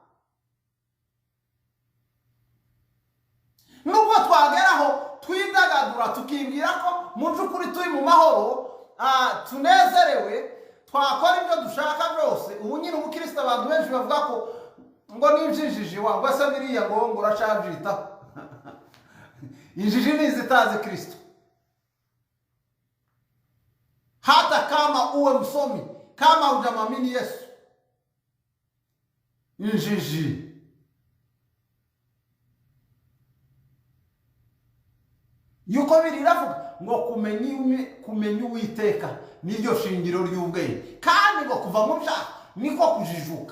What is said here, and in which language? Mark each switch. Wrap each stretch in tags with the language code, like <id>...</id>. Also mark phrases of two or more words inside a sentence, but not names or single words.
<rw>Nubwo twageraho twidagadura tukibwira ko mu by'ukuri turi mu mahoro, tunezerewe, twakora ibyo dushaka byose. Ubu nyine umukristo abantu benshi bavuga ko ngo n'injiji wangu asa biriya ngo uracabyitaho. Injiji ni izitazi Kristo.</rw> <sw>Hata kama uwe msomi, kama hujamwamini Yesu, injiji.</sw> <rw>Yuko biriravuga ngo kumenya Uwiteka niryo shingiro ry'ubwenge, kandi ngo kuva mu byaha niko kujijuka.</rw>